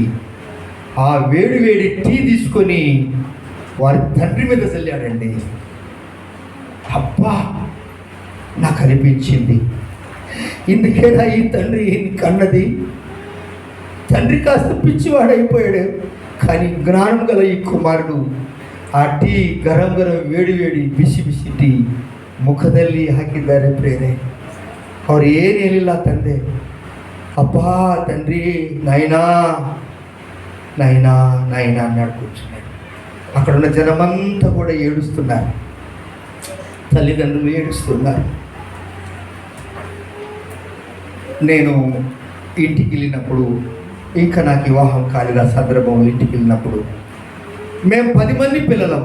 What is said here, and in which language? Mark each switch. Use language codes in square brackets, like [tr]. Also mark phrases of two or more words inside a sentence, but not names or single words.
[te] ఆ వేడి టీ తీసుకొని వారి తండ్రి మీద చల్లాడండి. అబ్బా, నాకు అనిపించింది, ఇందుకేనా ఈ తండ్రి కన్నది? తండ్రి కాస్త పిచ్చివాడైపోయాడు, కానీ జ్ఞానం గల ఈ కుమారుడు [kn] ಆ ಟೀ ಗರಂ ಗರಂ ವೇಡಿ ವೇಡಿ ಬಿಸಿ ಬಿಸಿ ಟೀ ಮುಖದಲ್ಲಿ ಹಾಕಿದ್ದಾರೆ ಪ್ರೇರೆ. ಅವ್ರು ಏನು ಹೇಳಿಲ್ಲ ತಂದೆ, ಅಪ್ಪ [te] తండ్రి నాయనా నాయనా నాయనా అన్నాడు కూర్చున్నాడు. అక్కడ ఉన్న జనమంతా కూడా ఏడుస్తున్నారు, తల్లిదండ్రులు ఏడుస్తున్నారు. నేను ఇంటికి వెళ్ళినప్పుడు, ఇంకా నాకు వివాహం కాలిన సందర్భంలో ఇంటికి వెళ్ళినప్పుడు, మేము 10 మంది పిల్లలం.